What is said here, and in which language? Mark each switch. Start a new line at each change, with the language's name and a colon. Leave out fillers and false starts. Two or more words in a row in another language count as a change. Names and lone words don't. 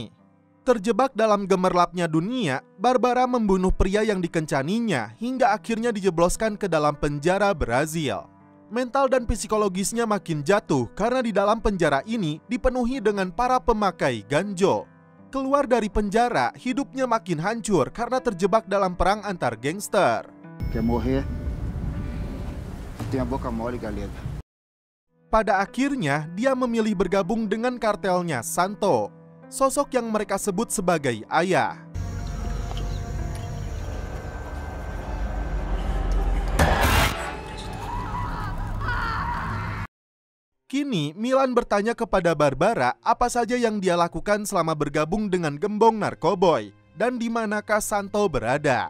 Indonesian: Terjebak dalam gemerlapnya dunia, Barbara membunuh pria yang dikencaninya hingga akhirnya dijebloskan ke dalam penjara Brazil. Mental dan psikologisnya makin jatuh karena di dalam penjara ini dipenuhi dengan para pemakai ganjo. Keluar dari penjara, hidupnya makin hancur karena terjebak dalam perang antar gangster.
Portuguese: Quer morrer? Tem a boca mole, galera.
Indonesian: Pada akhirnya, dia memilih bergabung dengan kartelnya Santo, sosok yang mereka sebut sebagai ayah. Kini, Milan bertanya kepada Barbara apa saja yang dia lakukan selama bergabung dengan gembong narkoboy dan di manakah Santo berada.